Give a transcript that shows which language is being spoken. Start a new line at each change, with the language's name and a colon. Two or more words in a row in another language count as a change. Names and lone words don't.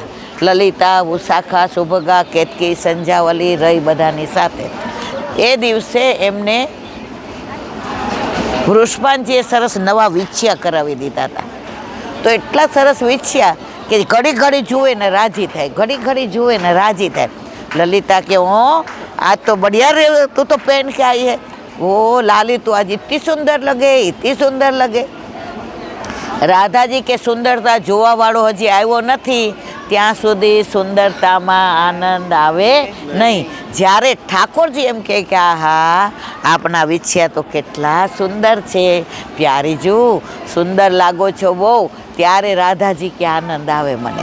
Gujarati: લલિતા, ઉષાખા, સુભગા, કેતકી, સંજાવલી રહી બધાની સાથે. એ દિવસે એમને વૃષભાનજીએ સરસ નવા વીછ્યા કરાવી દીધા હતા. તો એટલા સરસ વીછ્યા કે ઘડી ઘડી જુએ ને રાજી થાય, ઘડી ઘડી જુએ ને રાજી થાય. લલિતા કે હો
Hindi: आज तो बढ़िया रे, तू तो पहन के आई है. ओ लाली तू आज इतनी सुंदर लगे, इतनी सुंदर लगे.
Gujarati: રાધાજી કે સુંદરતા જોવાવાળો હજી આવ્યો નથી ત્યાં સુધી સુંદરતામાં આનંદ આવે નહીં. જ્યારે ઠાકોરજી એમ કહે કે આહા આપના વીછ્યા તો કેટલા સુંદર છે, પ્યારીજુ સુંદર લાગો છો બહુ, ત્યારે રાધાજી કે આનંદ આવે મને.